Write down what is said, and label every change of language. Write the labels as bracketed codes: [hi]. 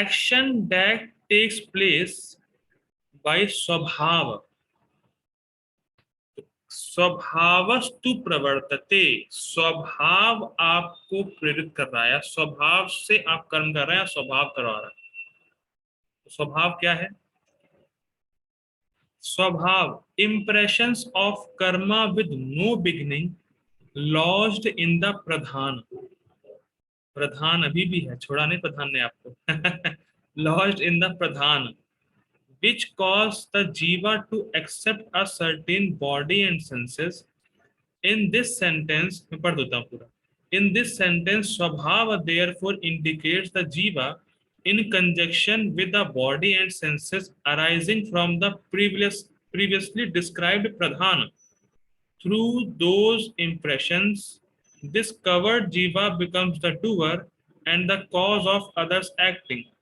[en] action that takes place by [hi] स्वभाव, [sa] स्वभावस्तु प्रवर्तते, [hi] स्वभाव आपको प्रेरित कर रहा है, स्वभाव से आप कर्म कर रहे हैं, स्वभाव करवा रहा है। तो स्वभाव क्या है? स्वभाव, [en] impressions of karma with no beginning lodged in the [hi] प्रधान, प्रधान अभी भी है, छोड़ा नहीं प्रधान ने आपको। [en] lodged in the pradhan which cause the jiva to accept a certain body and senses. In this sentence [hi] मैं पढ़ देता हूँ पूरा। [en] In this sentence svabhava therefore indicates the jiva in conjunction with the body and senses arising from the previously described pradhan. Through those impressions, this covered jiva becomes the doer and the cause of others acting.